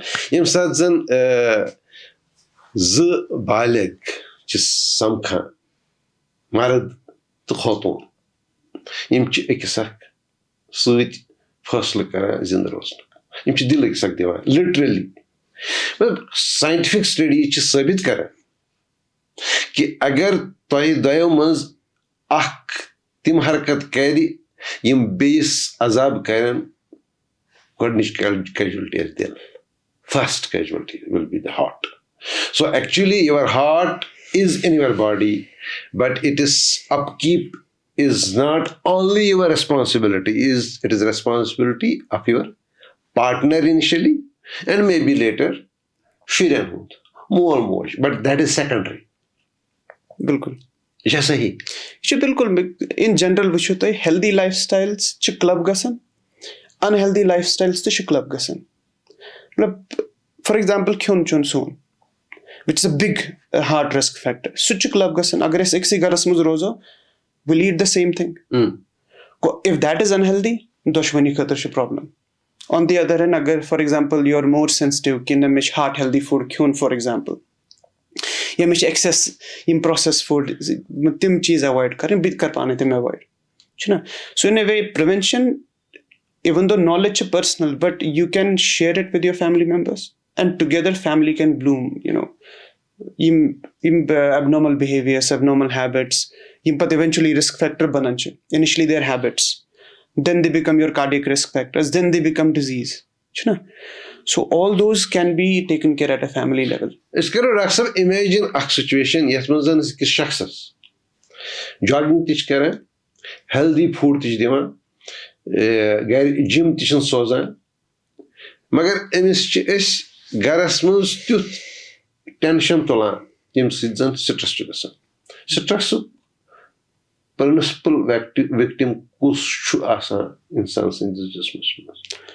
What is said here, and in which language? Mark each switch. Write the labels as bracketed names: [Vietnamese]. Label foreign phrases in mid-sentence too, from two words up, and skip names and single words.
[Kashmiri] ییٚمہِ ساتہٕ زن زٕ بالغ چھِ سمکھان مرد تہٕ خوتوٗن یِم چھِ أکِس اکھ سۭتۍ فٲصلہٕ کران زِندٕ روزنُک یِم چھِ دِل أکِس اکھ دِوان لِٹرلی مطلب [English] scientific studies [Kashmiri] چھِ ثٲبت کران کہِ اگر تۄہہِ دۄیو منٛز اکھ تِم حرکت کرِ یِم بیٚیِس عذاب کرن گۄڈنِچ کیجوَلٹی آسہِ دِل [English] first casualty will be the heart so actually your heart is in your body but it is upkeep is not only your responsibility it is responsibility of your partner initially and maybe later [Kashmiri] شُرٮ۪ن ہُنٛد مول موج [English] but that is secondary [Kashmiri] بِلکُل یہِ چھا صحیح یہِ چھُ بِلکُل [English] in general [Kashmiri] وٕچھِو تُہۍ [English] healthy lifestyles [Kashmiri] چھِ کلب گژھان [English] unhealthy lifestyles [Kashmiri] تہِ چھِ کلب گژھان مطلب [English] for example [Kashmiri] کھیوٚن چیوٚن سون [English] which is a big heart risk factor [Kashmiri] سُہ تہِ چھُ کلب گژھان اگر أسۍ أکسٕے گرس منٛز روزو [English] will eat the same thing گوٚو if that is unhealthy [Kashmiri] دۄشوٕنی خٲطرٕ چھُ پرابلم [English] on the other hand اگر for example you are more [Kashmiri] سینسٹِو کہِ نہ مےٚ چھِ [English] heart healthy food [Kashmiri] کھیوٚن [English] for example [Kashmiri] یا مےٚ چھِ ایٚکسٮ۪س یِم [English] processed food [Kashmiri] تِم چیٖز ایوایڈ کرٕنۍ بہٕ تہِ کرٕ پانہٕ تِم ایوایڈ چھُنہ [English] so in a way prevention even though knowledge چھِ personal but you can share it with your family members and together family can blame you know یِم abnormal behaviours abnormal habits [Kashmiri] یِم پتہٕ [English] eventually risk factor [Kashmiri] بنان چھِ [English] initially their habits then they become your cardiac risk factors then they become disease چھُنہ so all those can be taken care at a family level [Kashmiri] أسۍ کرو ڈاکٹر صٲب اِمیجِن اکھ سُچویشن یتھ منٛز زن أکِس شخصس جاگنگ تہِ چھِ کران [English] healthy food [Kashmiri] تہِ چھِ دِوان گرِ جِم تہِ چھِن سوزان مگر أمِس چھِ أسۍ گرس منٛز تیُتھ ٹینشن تُلان ییٚمہِ سۭتۍ زن سٹرس چھُ گژھان سٹرسُک [English] principal victim [Kashmiri] کُس چھُ آسان انسان سٕنٛدِس جسمس منٛز